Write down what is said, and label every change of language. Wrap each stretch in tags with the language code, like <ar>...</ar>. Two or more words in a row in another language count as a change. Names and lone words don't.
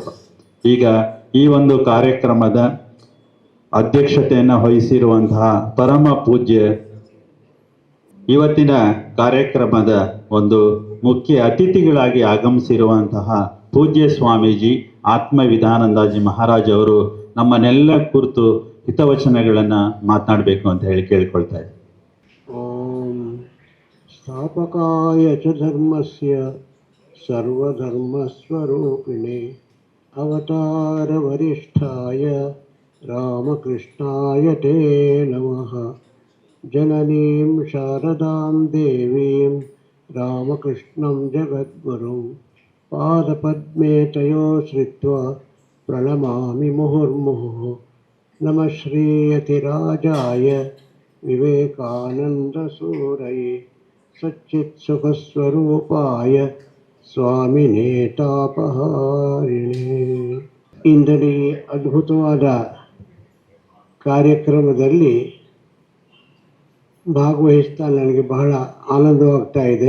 <kn>ಈಗ ಈ ಒಂದು ಕಾರ್ಯಕ್ರಮದ ಅಧ್ಯಕ್ಷತೆಯನ್ನು ವಹಿಸಿರುವಂತಹ ಪರಮ ಪೂಜ್ಯ ಇವತ್ತಿನ ಕಾರ್ಯಕ್ರಮದ ಒಂದು ಮುಖ್ಯ ಅತಿಥಿಗಳಾಗಿ ಆಗಮಿಸಿರುವಂತಹ ಪೂಜ್ಯ ಸ್ವಾಮೀಜಿ ಆತ್ಮವಿಧಾನಂದಾಜಿ ಮಹಾರಾಜ್ ಅವರು ನಮ್ಮನ್ನೆಲ್ಲ ಕುರಿತು ಹಿತವಚನಗಳನ್ನು ಮಾತನಾಡಬೇಕು ಅಂತ ಹೇಳಿ ಕೇಳ್ಕೊಳ್ತಾ ಇದ್ದೀನಿ.</kn> <sa>ಓಂ ಸ್ಥಾಪಕಾಯ ಚ ಧರ್ಮಸ್ಯ ಸರ್ವಧರ್ಮಸ್ವರೂಪಿಣೆ ಅವತಾರ ವರಿಷ್ಠಾಯ ರಾಮಕೃಷ್ಣಾಯ ತೇ ನಮಃ. ಜನನೀಂ ಶಾರದಾಂ ದೇವೀಂ ರಾಮಕೃಷ್ಣಂ ಜಗದ್ಗುರುಂ ಪಾದಪದ್ಮೇ ತಯೋಶ್ರಿತ್ವಾ ಪ್ರಣಮಾಮಿ ಮುಹುರ್ಮುಹುಃ. ನಮಃ ಶ್ರೀಯತಿರಾಜಾಯ ವಿವೇಕಾನಂದಸೂರಯೇ ಸಚ್ಚಿತ್ಸುಖಸ್ವರೂಪಾಯ ಸ್ವಾಮಿನೇ ತಾಪಹಾರಿಣೇ.</sa> <kn>ಇಂದಿನ ಈ ಅದ್ಭುತವಾದ ಕಾರ್ಯಕ್ರಮದಲ್ಲಿ ಭಾಗವಹಿಸ್ತಾ ನನಗೆ ಬಹಳ ಆನಂದವಾಗ್ತಾ ಇದೆ.</kn>